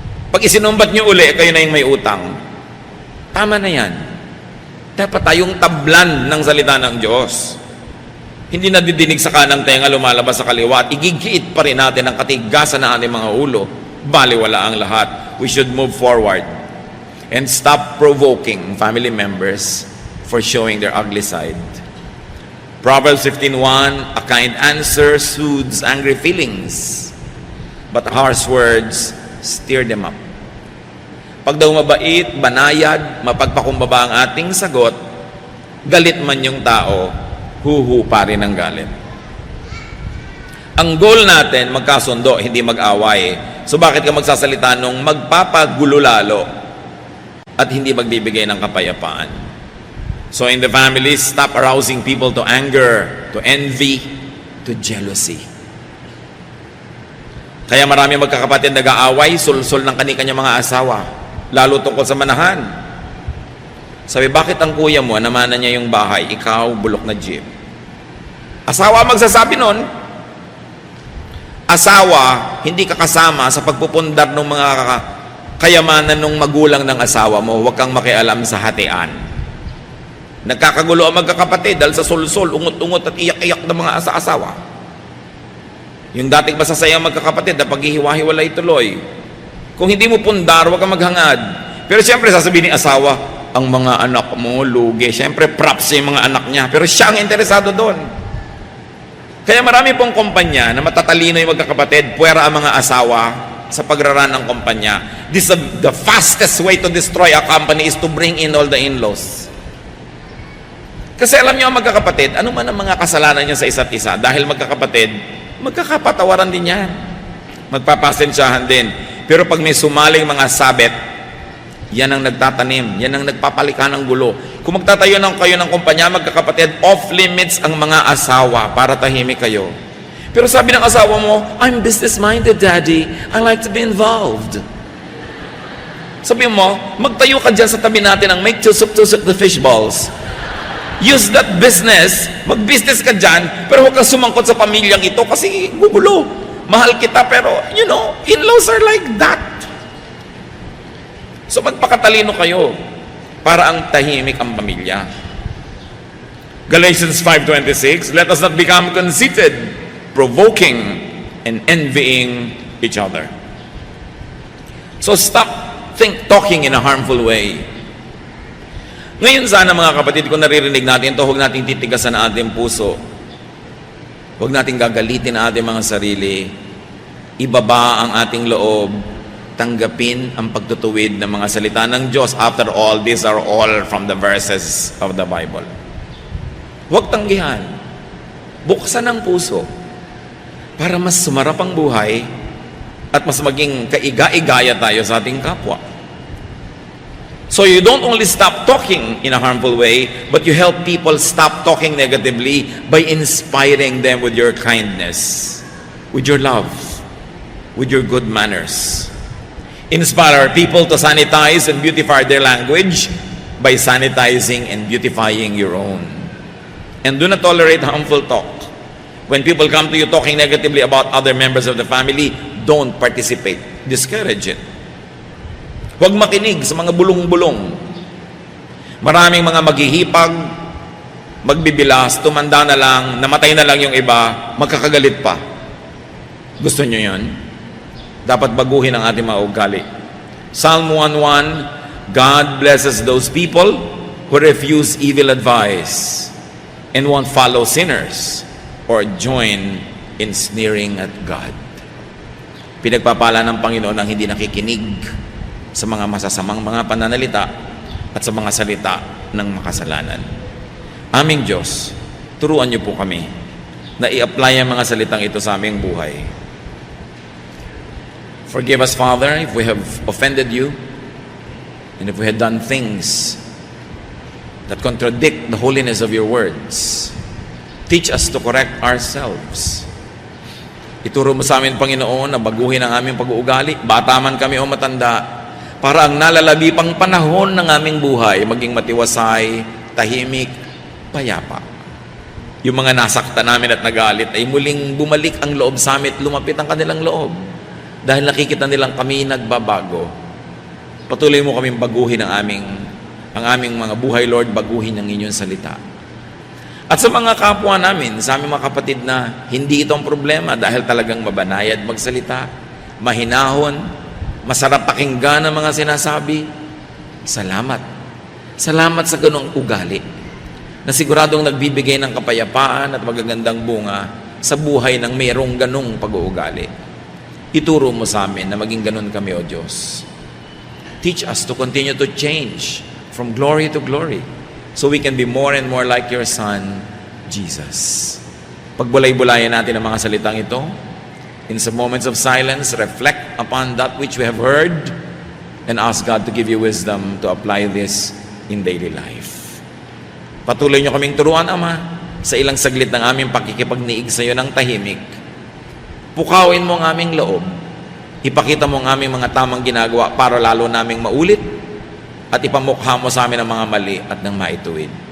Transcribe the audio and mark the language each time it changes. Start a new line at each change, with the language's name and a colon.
Filipino: Pag isinumbat nyo uli, kayo na yung may utang. Tama na yan. Dapat tayong tablan ng salita ng Diyos. Hindi nadidinig sa kanang tenga, lumalabas sa kaliwa, at igigiit pa rin natin ang katigasan ng ating mga ulo. Baliwala ang lahat.
English: We should move forward and stop provoking family members for showing their ugly side. Proverbs 15:1, a kind answer soothes angry feelings, but harsh words stir them up.
Filipino: Pag daw mabait, banayad, mapagpakumbaba ang ating sagot, galit man yung tao, huhupa rin ang galit. Ang goal natin, magkasundo, hindi mag-away. So bakit ka magsasalita nung magpapagulo lalo at hindi magbibigay ng kapayapaan?
English: So in the family, stop arousing people to anger, to envy, to jealousy.
Filipino: Kaya marami magkakapatid nag-aaway, sulsul ng kani-kanyang mga asawa. Lalo tungkol sa manahan. Sabi, bakit ang kuya mo, namanan niya yung bahay, ikaw, bulok na jeep? Asawa magsasabi nun. Asawa, hindi ka kasama sa pagpupundar ng mga kayamanan ng magulang ng asawa mo. Huwag kang makialam sa hatian. Nagkakagulo ang magkakapatid dahil sa sulsul, ungot-ungot at iyak-iyak ng mga asawa. Yung dating masasayang magkakapatid na paghihiwa-hiwalay tuloy. Kung hindi mo pundar, huwag kang maghangad. Pero siyempre, sasabihin ni asawa, ang mga anak mo, lugi. Siyempre, props yung mga anak niya. Pero siya ang interesado doon. Kaya marami pong kumpanya na matatalino yung magkakapatid, puwera ang mga asawa sa pagraran ng kumpanya.
English: The fastest way to destroy a company is to bring in all the in-laws.
Filipino: Kasi alam niyo ang magkakapatid, ano man ang mga kasalanan niya sa isa't isa, dahil magkakapatid, magkakapatawaran din yan. Magpapasensyahan din. Pero pag may sumaling mga sabet, yan ang nagtatanim, yan ang nagpapalika ng gulo. Kung magtatayo ng kayo ng kumpanya, magkakapatid, off-limits ang mga asawa para tahimik kayo. Pero sabi ng asawa mo,
English: I'm business-minded, Daddy. I like to be involved.
Filipino: Sabi mo, magtayo ka dyan sa tabi natin ang make tusok-tusok the fish balls.
English: Use that business,
Filipino: mag-business ka dyan, pero huwag kang sumangkot sa pamilyang ito kasi gugulo. Mahal kita, pero,
English: in-laws are like that.
Filipino: So, magpakatalino kayo para ang tahimik ang pamilya.
English: Galatians 5:26, let us not become conceited, provoking, and envying each other. So, stop talking in a harmful way.
Filipino: Ngayon sana mga kapatid, kung naririnig natin ito, huwag natin titigasan ang ating puso. Huwag natin gagalitin ang ating mga sarili. Ibaba ang ating loob. Tanggapin ang pagtutuwid ng mga salita ng Diyos.
English: After all, these are all from the verses of the Bible.
Filipino: Huwag tanggihan. Buksan ang puso para mas sumarap ang buhay at mas maging kaiga-igaya tayo sa ating kapwa.
English: So you don't only stop talking in a harmful way, but you help people stop talking negatively by inspiring them with your kindness, with your love, with your good manners. Inspire people to sanitize and beautify their language by sanitizing and beautifying your own. And do not tolerate harmful talk. When people come to you talking negatively about other members of the family, don't participate. Discourage it.
Filipino: Huwag makinig sa mga bulong-bulong. Maraming mga maghihipag, magbibilas, tumanda na lang, namatay na lang yung iba, magkakagalit pa. Gusto nyo yun? Dapat baguhin ang ating mga ugali.
English: Psalm 1:1, God blesses those people who refuse evil advice and won't follow sinners or join in sneering at God.
Filipino: Pinagpapala ng Panginoon ang hindi nakikinig sa mga masasamang mga pananalita at sa mga salita ng makasalanan. Aming Diyos, turuan niyo po kami na i-apply ang mga salitang ito sa aming buhay.
English: Forgive us, Father, if we have offended you and if we had done things that contradict the holiness of your words. Teach us to correct ourselves.
Filipino: Ituro mo sa amin, Panginoon, na baguhin ang aming pag-uugali, bata man kami o matanda, para ang nalalabi pang panahon ng aming buhay maging matiwasay, tahimik, payapa. Yung mga nasaktan namin at nagalit ay muling bumalik ang loob sa amin at lumapit ang kanilang loob. Dahil nakikita nilang kami nagbabago. Patuloy mo kaming baguhin ang aming mga buhay, Lord, baguhin ang inyong salita. At sa mga kapwa namin, sa aming mga kapatid na hindi ito ang problema dahil talagang mabanayad magsalita, mahinahon, masarap pakinggan ang mga sinasabi, salamat. Salamat sa ganong ugali na siguradong nagbibigay ng kapayapaan at magagandang bunga sa buhay ng mayroong ganong pag-uugali. Ituro mo sa amin na maging ganon kami, O Diyos.
English: Teach us to continue to change from glory to glory, so we can be more and more like your Son, Jesus.
Filipino: Pagbulay-bulayan natin ang mga salitang ito.
English: In some moments of silence, reflect upon that which we have heard and ask God to give you wisdom to apply this in daily life.
Filipino: Patuloy niyo kaming turuan, Ama, sa ilang saglit ng aming pakikipagniig sa iyo ng tahimik. Pukawin mo ang aming loob. Ipakita mo ang aming mga tamang ginagawa para lalo naming maulit at ipamukha mo sa amin ang mga mali at ng maituwid.